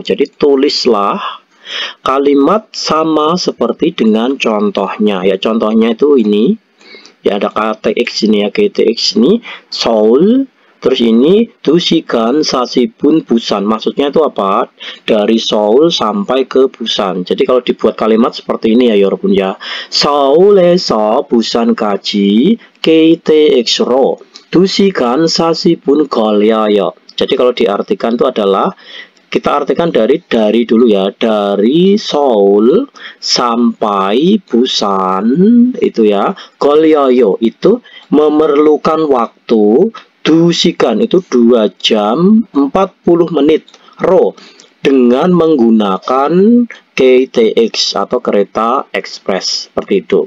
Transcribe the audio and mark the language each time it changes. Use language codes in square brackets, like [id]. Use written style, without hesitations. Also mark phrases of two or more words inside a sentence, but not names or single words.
[id] Jadi tulislah kalimat sama seperti dengan contohnya. Ya contohnya itu ini. Ya ada KTX ini ya, KTX ini Seoul. Terus ini [ko] 두시간 사십분 [id] Busan. Maksudnya itu apa? Dari Seoul sampai ke Busan. Jadi kalau dibuat kalimat seperti ini ya Yorobun ya. [ko] Seoul에서 부산까지 KTX로 2시간 40분 걸려요. [id] Jadi kalau diartikan itu adalah, kita artikan dari dulu ya, dari Seoul sampai Busan itu ya, 걸려요 itu memerlukan waktu, 2시간 itu 2 jam 40 menit, ro dengan menggunakan KTX atau kereta ekspres seperti itu.